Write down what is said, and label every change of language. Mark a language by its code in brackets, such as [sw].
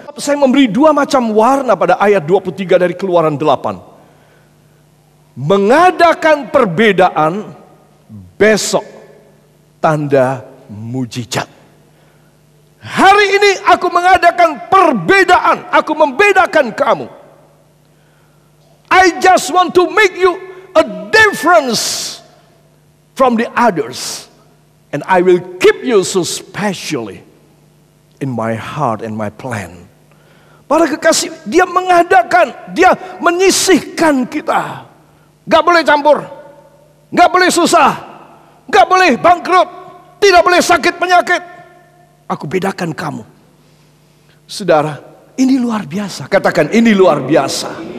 [id] Saya memberi dua macam warna pada ayat 23 dari Keluaran 8. Mengadakan perbedaan, besok tanda mujizat. Hari ini aku mengadakan perbedaan. Aku membedakan kamu. [en] I just want to make you a difference from the others. And I will keep you so specially in my heart and my plan. [id] Para kekasih, dia mengadakan, dia menyisihkan kita. Gak boleh campur, gak boleh susah, gak boleh bangkrut, tidak boleh sakit penyakit. Aku bedakan kamu. Saudara, ini luar biasa. Katakan, ini luar biasa.